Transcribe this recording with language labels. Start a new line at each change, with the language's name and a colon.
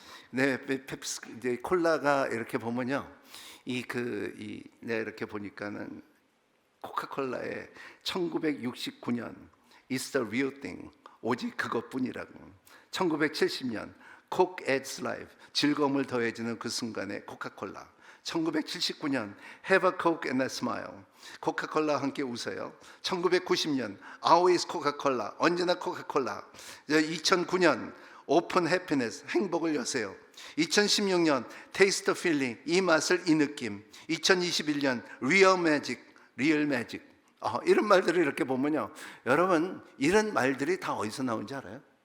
Korean: 네, 펩시 이제 콜라가 이렇게 보면요, 내가 이렇게 보니까는 코카콜라의 1969년
English: It's the real thing,
Korean: 오직 그것뿐이라고. 1970년
English: Coke adds life,
Korean: 즐거움을 더해주는 그 순간에 코카콜라. 1979년
English: Have a Coke and a Smile,
Korean: 코카콜라와 함께 웃어요. 1990년
English: Always Coca-Cola,
Korean: 언제나 코카콜라. 2009년
English: Open Happiness,
Korean: 행복을 여세요. 2016년
English: Taste the Feeling,
Korean: 이 맛을, 이 느낌. 2021년
English: Real Magic, Real Magic.
Korean: 이런 말들을 이렇게 보면요, 여러분, 이런 말들이 다 어디서 나온지 알아요?